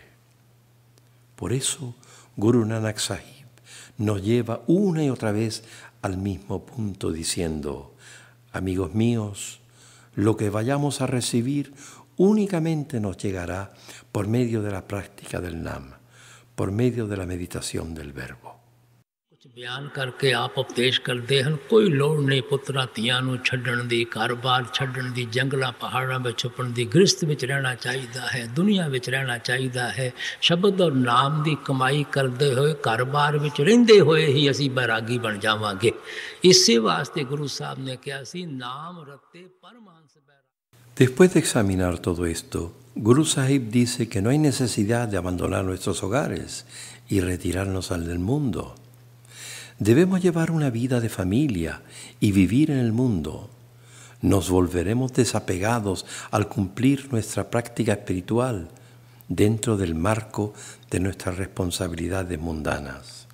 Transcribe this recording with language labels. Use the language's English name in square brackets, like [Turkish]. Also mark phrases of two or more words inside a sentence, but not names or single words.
[Spanish] Por eso, Guru Nanak Sahib nos lleva una y otra vez al mismo punto diciendo: amigos míos, lo que vayamos a recibir únicamente nos llegará por medio de la práctica del Nam, por medio de la meditación del verbo. [Punjabi] ਬਿਆਨ ਕਰਕੇ ਆਪ ਉਪਦੇਸ਼ ਕਰਦੇ ਹਨ, ਕੋਈ ਲੋੜ ਨਹੀਂ ਪੁੱਤਰਾਂ ਧੀਆਂ ਨੂੰ ਛੱਡਣ ਦੀ, ਘਰ-ਬਾਰ ਛੱਡਣ ਦੀ, ਜੰਗਲਾਂ ਪਹਾੜਾਂ ਵਿੱਚ ਛੁਪਣ ਦੀ। ਗ੍ਰਸਤ ਵਿੱਚ ਰਹਿਣਾ ਚਾਹੀਦਾ ਹੈ, ਦੁਨੀਆ ਵਿੱਚ ਰਹਿਣਾ ਚਾਹੀਦਾ ਹੈ। ਸ਼ਬਦ ਔਰ ਨਾਮ ਦੀ ਕਮਾਈ ਕਰਦੇ ਹੋਏ, ਘਰ-ਬਾਰ ਵਿੱਚ ਰਹਿੰਦੇ ਹੋਏ ਹੀ ਅਸੀਂ ਬੈਰਾਗੀ ਬਣ ਜਾਵਾਂਗੇ। ਇਸੇ ਵਾਸਤੇ ਗੁਰੂ ਸਾਹਿਬ ਨੇ ਕਿਹਾ ਸੀ, ਨਾਮ ਰਤੇ ਪਰਮਹੰਸ ਬੈਰਾਗੀ। [Spanish] Después de examinar todo esto, Guru Sahib dice que no hay necesidad de abandonar nuestros hogares y retirarnos al del mundo. Debemos llevar una vida de familia y vivir en el mundo. Nos volveremos desapegados al cumplir nuestra práctica espiritual dentro del marco de nuestras responsabilidades mundanas.